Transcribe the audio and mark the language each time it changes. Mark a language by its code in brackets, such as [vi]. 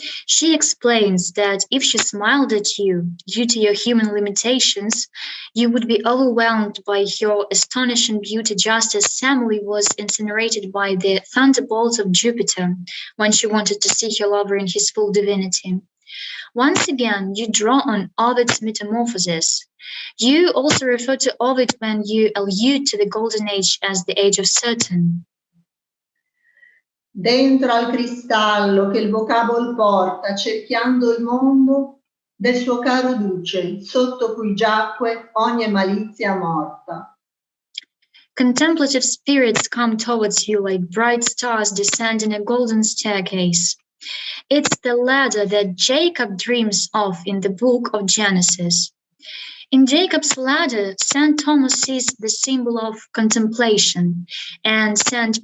[en] She explains that if she smiled at you due to your human limitations, you would be overwhelmed by your astonishing beauty, just as Semele was incinerated by the thunderbolts of Jupiter when she wanted to see her lover in his full divinity. Once again, you draw on Ovid's Metamorphoses. You also refer to Ovid when you allude to the Golden Age as the Age of Saturn. [it] Dentro al cristallo che il vocabolo porta, cerchiando il mondo del suo caro duce, sotto cui giacque ogni malizia morta. [en] Contemplative spirits come towards you like bright stars descending a golden staircase. It's the ladder that Jacob dreams of in the book of Genesis. In Jacob's ladder, St. Thomas sees the symbol of contemplation, and St.